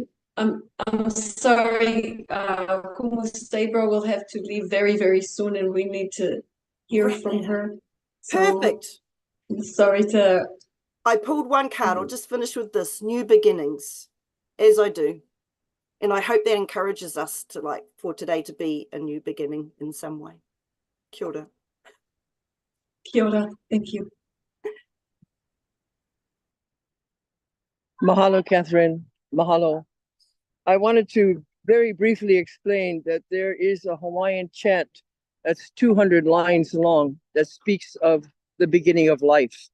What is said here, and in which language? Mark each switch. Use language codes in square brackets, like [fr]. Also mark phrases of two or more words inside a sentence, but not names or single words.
[en] I'm sorry, Kumu Sabra will have to leave very, very soon, and we need to hear from her. So, perfect. I'm sorry to. I pulled one card. I'll just finish with this: new beginnings, as I do. And I hope that encourages us to, like, for today to be a new beginning in some way. [mi] Kia ora. Kia ora. [en] Thank you. [haw] Mahalo, Catherine. Mahalo. [en] I wanted to very briefly explain that there is a Hawaiian chant that's 200 lines long that speaks of the beginning of life.